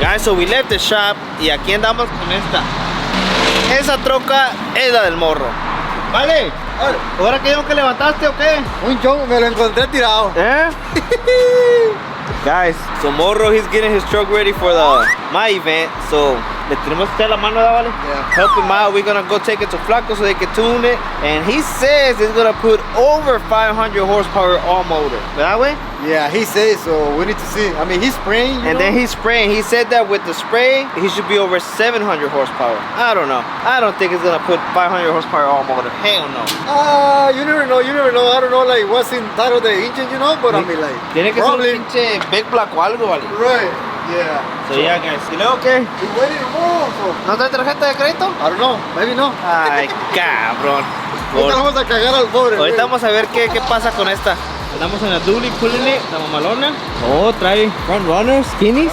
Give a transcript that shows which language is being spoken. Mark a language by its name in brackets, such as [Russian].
[English] Guys, so we left the shop [Spanish] y aquí andamos con esta. Esa troca es la del morro. Vale. ¿Ahora qué yonke levantaste o qué? Un chongo, me lo encontré tirado. [English] Guys, so Morro, he's getting his truck ready for my event. [Spanish] So le tenemos que echar la mano, ¿verdad, vale? [English] Yeah. Help him out. We're gonna go take it to Flaco so they can tune it. And he says he's gonna put over 500 horsepower all motor. [Spanish] ¿Verdad, güey? [English] Yeah, he says so. We need to see. I mean, he's spraying. And then he's spraying. He said that with the spray, he should be over 700 horsepower. I don't know. I don't think he's gonna put 500 horsepower all motor. Hell no. You never know. You never know. I don't know, like, what's inside of the engine, you know? But I mean, like, [Spanish] Tiene que ser un [English] probably. [Spanish] pinche big block o algo, vale. [English] Right. Yeah. So yeah, guys. [Spanish] ¿Y luego qué? [English] We're waiting tomorrow. So. [Spanish] ¿No trae tarjeta de crédito? [English] I don't know. Maybe no. [Spanish] Ay, cabrón. Ahorita vamos a cagar al pobre. Ahorita güey. vamos a ver qué pasa con esta. Andamos en la dually, [English] pulling it, [Spanish] la mamalona. Oh, trae front runners, skinnies.